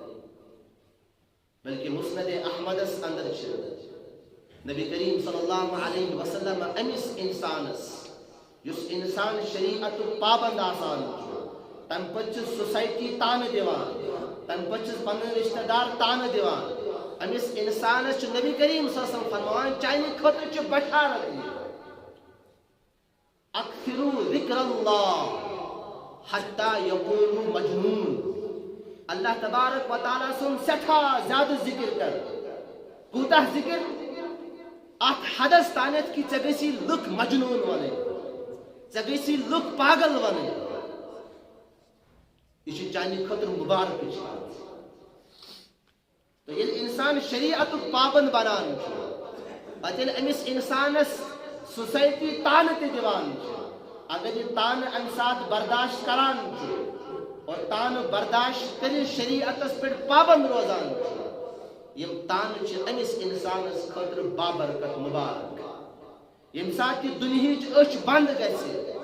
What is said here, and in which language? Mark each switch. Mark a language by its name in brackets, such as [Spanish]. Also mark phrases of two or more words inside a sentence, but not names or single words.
[Kashmiri] بلکہ مسند احمدس اندر چھ نبی کریم [Arabic] صلی اللہ علیہ وسلم [Kashmiri] امس انسانس یس انسان شریعت پابند آسان تم پتہ سوسائٹی تانہ دیوان تم پتہ پنن رشتہ دار تانہ دیوان امس انسانس چھ نبی کریم [Arabic] صلی اللہ علیہ وسلم [Kashmiri] فرمان چانہ خاطر چھ بشارت [Arabic] اکثروا ذکر اللہ حتی یقولوا مجنون [Kashmiri] اللہ تبارک و تعالیٰ سن سٹھا زیادہ ذکر کر کوتاہ ذکر ات حدس تانیت کہ ژے گژھی لُکھ مجنون ونٕنۍ ژے گژھی لُکھ پاگل ونٕنۍ یہ چھِ چانہِ خٲطرٕ مبارکٕچ کتھ تو ییٚلہِ انسان شریعتُک پابند بنان چھُ پتہٕ ییٚلہِ أمِس انسانس سوسائٹی تانہٕ تہِ دِوان چھِ اگر یہ تانہٕ امہِ ساتہٕ برداشت کران چھُ اور تانہ برداشت کر شریعتس پہ پابند روزان یم تانہ چھ امس انسانس خاطر بابرکت مبارک یم سات یہ دنہچ اچھ بند گژھِ